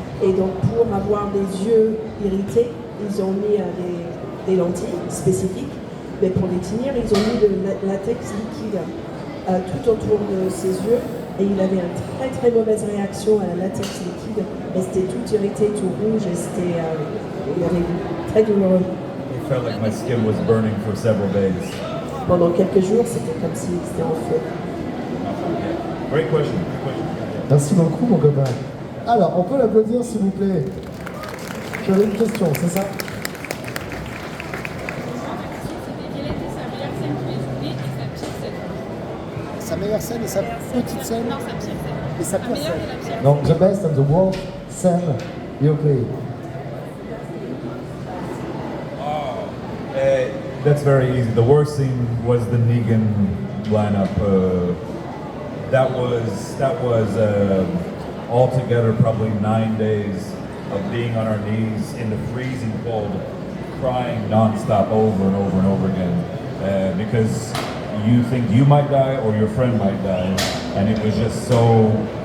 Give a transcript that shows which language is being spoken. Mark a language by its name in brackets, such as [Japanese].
[French] Et donc, pour avoir les yeux irrités, ils ont mis des lentilles spécifiques. Mais pour les tenir, ils ont mis de latex liquide tout autour de ses yeux. Et il avait une très très mauvaise réaction à la latex liquide. Et c'était tout irrité, tout rouge. Et c'était il avait très douloureux. [English] It felt like my skin was burning for several days. [French] Pendant quelques jours, c'était comme si c'était en feu. [English] Great question. [French] Merci beaucoup, mon copain. Alors, on peut l'applaudir, s'il vous plaît. J'avais une question, c'est ça? Quelle était sa meilleure scène que les et sa pire scène? Sa meilleure scène et sa petite scène? Non, sa pire scène. Et sa La pire meilleure scène. et la pire. [English] Donc, the best and the worst scene you play. That's very easy. The worst scene was the Negan lineup. That was altogether probably 9 days of being on our knees in the freezing cold, crying nonstop over and over and over again, because you think you might die or your friend might die, and it was just so.